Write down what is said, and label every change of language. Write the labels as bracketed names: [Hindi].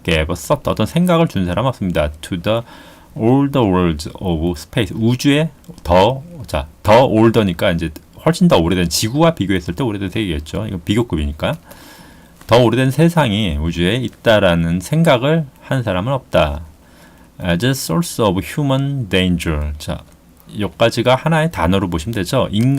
[English] gave a thought, [Korean] 어떤 생각을 준 사람 없습니다. [English] to the older worlds of space, [Korean] 우주의 더 older니까 이제 훨씬 더 오래된, 지구와 비교했을 때 오래된 세계겠죠. 이거 비교급이니까. 더 오래된 세상이 우주에 있다라는 생각을 한 사람은 없다. [English] As a source of human danger. [Korean] 자, 여기까지가 하나의 단어로 보시면 되죠.